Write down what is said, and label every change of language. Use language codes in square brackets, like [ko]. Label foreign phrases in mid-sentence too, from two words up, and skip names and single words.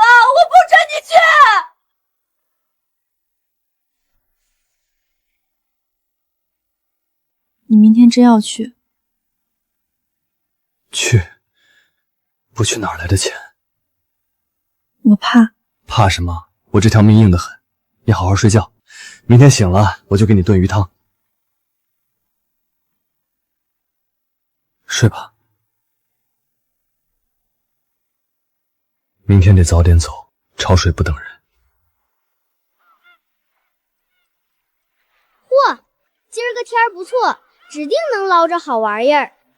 [zh] 我不准你去！你明天真要去？去？不去哪儿来的錢？我怕。怕什麼？我這條命硬得很。你好好睡覺，明天醒了我就給你燉魚湯。睡吧。明天得早點走，潮水不等人。嚯，今兒個天兒不錯，指定能撈着好玩意兒。